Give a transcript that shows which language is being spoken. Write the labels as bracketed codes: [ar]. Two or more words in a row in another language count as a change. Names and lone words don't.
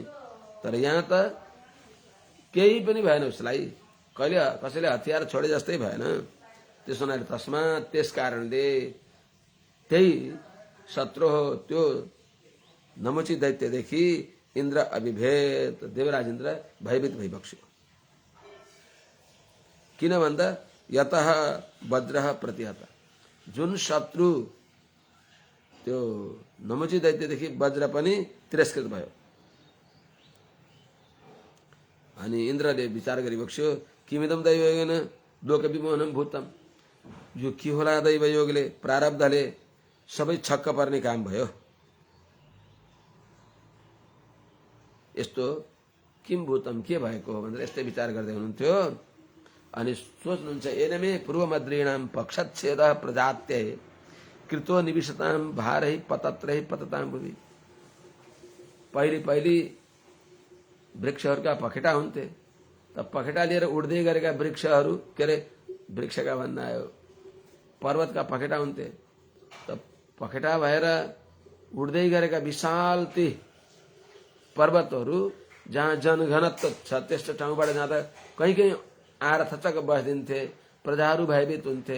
[ne] तर यहाँ त केही पनि भएन उसलाई, कहिले कसैले हतियार छोडे जस्तै भएन। त्यसो हुनाले तस्मात त्यस कारणले त्यही शत्रु हो त्यो नमुची दैत्यदेखि इन्द्र अभिभेद देवराज इन्द्र भयभीत भइबक्स्यो। किन भन्दा [sa] यतः वज्र प्रतिहत, [ne] जुन शत्रु त्यो नमुची दैत्यदेखि वज्र पनि तिरस्कृत भयो। अनि इन्द्रले विचार गरिबक्स्यो [sa] किमिदम दैवयोगेन लोकविमोहनम भूतम, [ne] यो के होला दैवयोगले, प्रारब्धले सबै छक्क पर्ने काम भयो। यस्तो [sa] किम भूतम, [ne] के भएको हो भनेर यस्तै विचार गर्दै हुनुहुन्थ्यो। अनि सोच्नुहुन्छ [sa] एनमे पूर्वमद्रीणाम पक्षच्छेद प्रजात्य कृतो निविशताम भारै पतत्रै पतताम भूमि। [ne] पहिले वृक्षहरूका पखेटा हुन्थे, त पखेटा लिएर उड्दै गरेका वृक्षहरू, के अरे वृक्षका भन्न आयो पर्वतका पखेटा हुन्थे, त पखेटा भएर उड्दै गरेका विशाल ती पर्वतहरू जहाँ जनघनत्व छ त्यस्तो ठाउँबाट जाँदा कहीँ कहीँ आएर थचक्क बस्दिन्थे, प्रजाहरू भयभीत हुन्थे।